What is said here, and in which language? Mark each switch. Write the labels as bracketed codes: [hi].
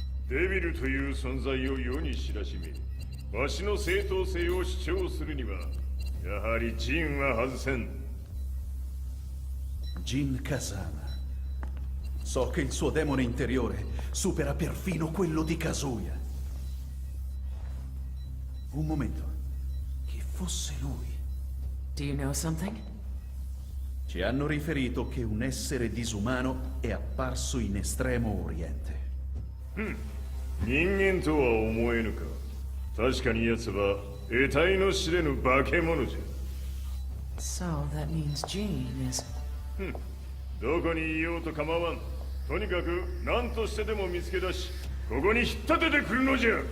[ja] デビルという存在を世に知らしめ、わしの正当性を主張するには、やはりジンは外せん。 [it] Jin Kazama. So che il suo demone interiore supera perfino quello di Kazuya. Un momento. Chi fosse lui? [en] Do you know something? [it] Ci hanno riferito che un essere disumano è apparso in Estremo Oriente. [ja] 人間とは思えぬか。確かに奴は得体の知れぬ化け物じゃ。 [en] So that means Jin is... [ja] どこにいようと構わん。とにかく何としてでも見つけ出し、ここに引っ立ててくるのじゃ。